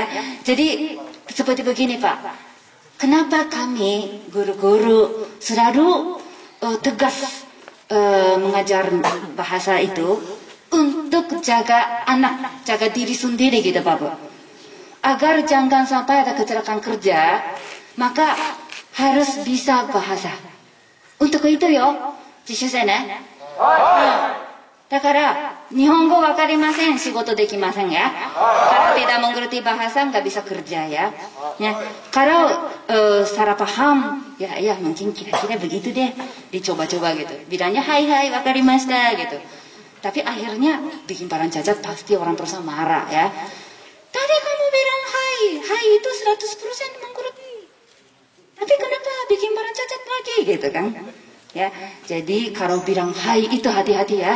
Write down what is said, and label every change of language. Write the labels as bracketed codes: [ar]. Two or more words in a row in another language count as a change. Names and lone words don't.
[id] Jadi seperti begini Pak. Kenapa kami guru-guru selalu tegas mengajar bahasa itu untuk jaga anak, jaga diri sendiri gitu Pak Bu. Agar jangan sampai ada kecelakaan kerja, maka harus bisa bahasa. Untuk itu yo. [ja] 実習生ね。だから、日本語わかりません、仕事できません ya. [id] Kalau tidak mengerti bahasa, nggak bisa kerja ya. Kalau salah paham, ya mungkin kira-kira begitu deh, dicoba-coba gitu. Bilangnya hai, [ja] わかりました gitu. [id] Tapi akhirnya bikin barang cacat pasti orang perusahaan marah ya. Tadi kamu bilang hai itu 100% mengerti. Tapi kenapa bikin barang cacat lagi gitu kan? Ya, jadi kalau bilang hai itu hati-hati ya.